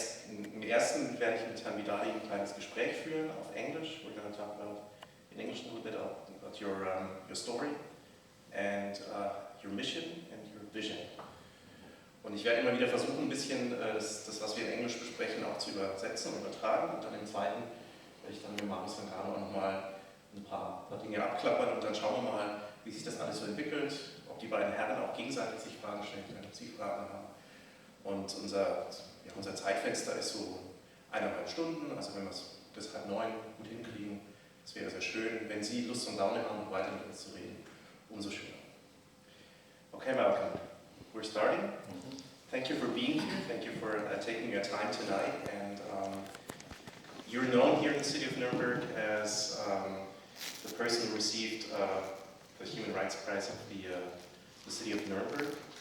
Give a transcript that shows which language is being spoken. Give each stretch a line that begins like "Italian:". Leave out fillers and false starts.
German: Im ersten werde ich mit Herrn BiDALi ein kleines Gespräch führen auf Englisch.
English: We're going to talk about, in English, a little bit about your story and your mission and your vision.
German: Und ich werde immer wieder versuchen, ein bisschen das, was wir in Englisch besprechen, auch zu übersetzen und übertragen. Und dann im zweiten werde ich dann mit Marius Kangano auch nochmal ein paar Dinge abklappern und dann schauen wir mal, wie sich das alles so entwickelt, ob die beiden Herren auch gegenseitig sich Fragen stellen können, ob sie Fragen haben. Und unser Zeitfenster ist so 1,5 Stunden, also wenn wir es bis 8:30 gut hinkriegen, das wäre sehr schön. Wenn Sie Lust und Laune haben, weiter mit uns zu reden, umso schöner.
English: Okay, Malcolm, we're starting. Thank you for being here, thank you for taking your time tonight. And you're known here in the city of Nuremberg as the person who received the Human Rights Prize of the city of Nuremberg.